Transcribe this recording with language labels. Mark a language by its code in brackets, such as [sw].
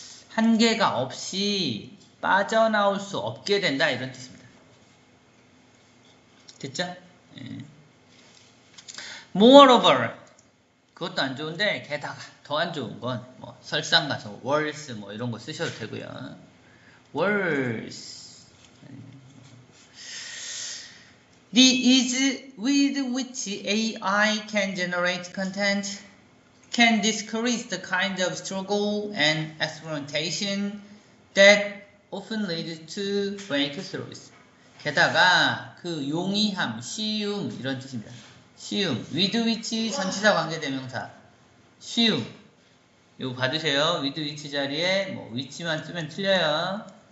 [ko] 한계가 없이 빠져나올 수 없게 된다 이런 뜻입니다. 됐죠? 예. Moreover 그것도 안 좋은데 게다가 더 안 좋은 건 뭐 설상가서 worse 뭐 이런 거 쓰셔도 되고요. [en] worse The ease with which AI can generate content can discourage the kind of struggle and experimentation that often leads to breakthroughs. [ko] 게다가 그 용이함, 쉬움 이런 뜻입니다. 쉬움, [en] with which [ko] 전치사 관계대명사 쉬움 이거 봐주세요. [en] with which [ko] 자리에 뭐 which만 쓰면 틀려요.